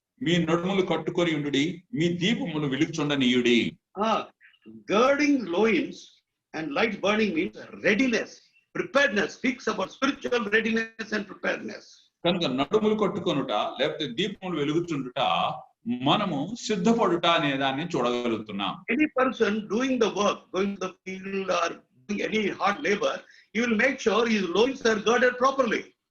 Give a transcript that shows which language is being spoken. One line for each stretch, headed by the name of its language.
Telugu: మీ నడుములు కట్టుకొని ఉండుడి, మీ దీపములు వెలుగుచుండనీయుడి.
English: Girding loins and lights burning means readiness, preparedness. Speaks about spiritual readiness and preparedness.
Telugu: కనుక నడుములు కట్టుకొనుట లేకపోతే దీపములు వెలుగుచుండుట మనము సిద్ధపడుట అనే దాన్ని చూడగలుగుతున్నాం.
English: Any person doing the work, going to the field or doing any hard labor, he will make sure his loins are girded properly.